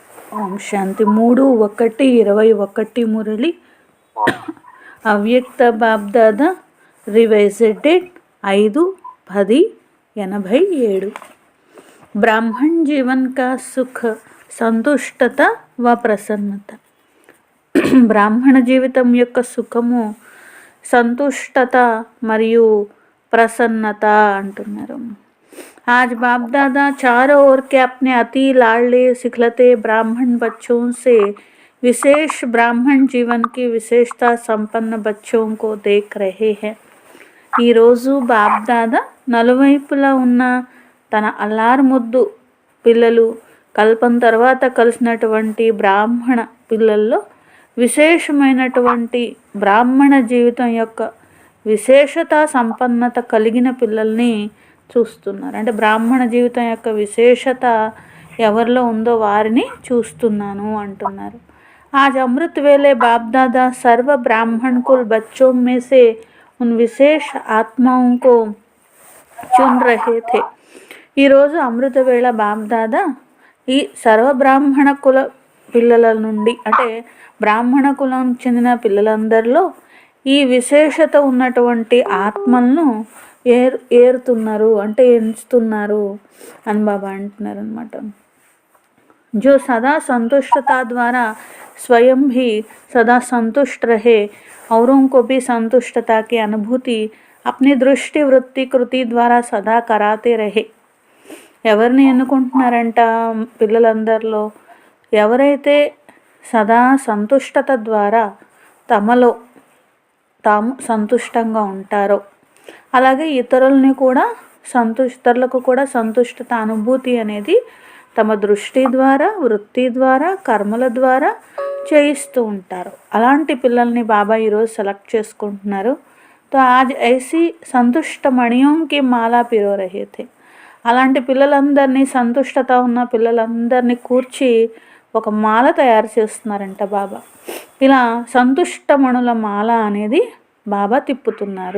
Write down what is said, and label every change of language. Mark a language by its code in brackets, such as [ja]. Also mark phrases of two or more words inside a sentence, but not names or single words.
[hi] ఓం శాంతి 3/1/21 మురళి అవ్యక్త బాబ్దాదా [en] revised date [hi] 5/10/87। ब्राह्मण जीवन का सुख संतुष्टता व प्रसन्नता। [te] బ్రాహ్మణ జీవితం యొక్క సుఖము సంతుష్టత మరియు ప్రసన్నత అంటున్నారు। [hi] आज बाप दादा चारों ओर के अपने अति लाडले सिखलते ब्राह्मण बच्चों से विशेष ब्राह्मण जीवन की विशेषता संपन्न बच्चों को देख रहे हैं। [te] ఈ రోజు బాప్ దాదా నలువైపులా ఉన్న తన అల్లారు ముద్దు పిల్లలు కల్పం తర్వాత కలిసినటువంటి బ్రాహ్మణ పిల్లల్లో విశేషమైనటువంటి బ్రాహ్మణ జీవితం యొక్క విశేషత సంపన్నత కలిగిన పిల్లల్ని చూస్తున్నారు। అంటే బ్రాహ్మణ జీవితం యొక్క విశేషత ఎవరిలో ఉందో వారిని చూస్తున్నాను అంటున్నారు। [hi] आज अमृत वेले बाप दादा सर्व ब्राह्मण कुल बच्चों में से उन विशेष आत्माओं को चुन रहे थे। [te] ఈ రోజు అమృత వేళ బాప్ దాదా ఈ సర్వ బ్రాహ్మణ కుల పిల్లల నుండి అంటే బ్రాహ్మణ కులం చెందిన పిల్లలందరిలో ఈ విశేషత ఉన్నటువంటి ఆత్మలను ఏరుతున్నారు అంటే ఎంచుతున్నారు అని బాబా అంటున్నారు అన్నమాట। [hi] जो सदा संतुष्टता द्वारा स्वयं भी सदा संतुष्ट रहे औरों को भी संतुष्टता की अनुभूति अपनी दृष्टि वृत्ति कृति द्वारा सदा कराते रहे। [te] ఎవరిని ఎన్నుకుంటున్నారంట పిల్లలందరిలో ఎవరైతే సదా సంతుష్టత ద్వారా తమలో తాము సంతుష్టంగా ఉంటారో అలాగే ఇతరులకు కూడా సంతుష్టత అనుభూతి అనేది తమ దృష్టి ద్వారా వృత్తి ద్వారా కర్మల ద్వారా చేయిస్తూ ఉంటారు। అలాంటి పిల్లల్ని బాబా ఈరోజు సెలెక్ట్ చేసుకుంటున్నారు। [hi] तो आज ऐसी संतुष्ट मणियों की माला पिरो रहे थे। [te] అలాంటి పిల్లలందరినీ సంతుష్టత ఉన్న పిల్లలందరినీ కూర్చి ఒక మాల తయారు చేస్తున్నారంట బాబా। ఇలా సంతుష్టమణుల మాల అనేది బాబా తిప్పుతున్నారు।